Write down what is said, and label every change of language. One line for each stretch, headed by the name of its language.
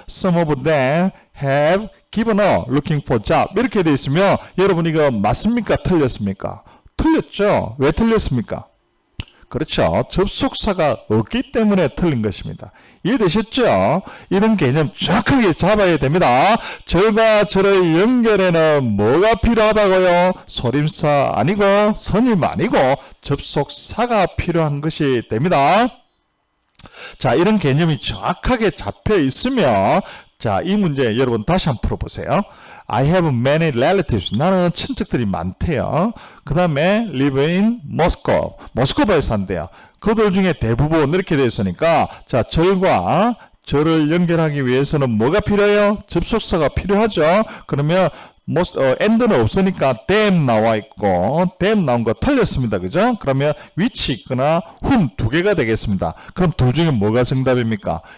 English: Some of them have given up looking for job.
Korean: 이렇게 되어 있으면 여러분 이거 맞습니까? 틀렸습니까? 틀렸죠? 왜 틀렸습니까? 그렇죠. 접속사가 없기 때문에 틀린 것입니다. 이해되셨죠? 이런 개념 정확하게 잡아야 됩니다. 절과 절의 연결에는 뭐가 필요하다고요? 소림사 아니고 선임 아니고 접속사가 필요한 것이 됩니다. 자, 이런 개념이 정확하게 잡혀 있으면 자, 이 문제 여러분 다시 한번 풀어보세요.
English: I have many relatives.
Korean: 나는 친척들이 많대요. 그 다음에
English: live in Moscow.
Korean: 모스크바에 산대요. 그들 중에 대부분 이렇게 되어 있으니까 자, 절과 절을 연결하기 위해서는 뭐가 필요해요? 접속사가 필요하죠. 그러면 and는 없으니까 them 나와 있고 them 나온 거 틀렸습니다. 그죠? 그러면 which 있거나 whom 두 개가 되겠습니다. 그럼 둘 중에 뭐가 정답입니까?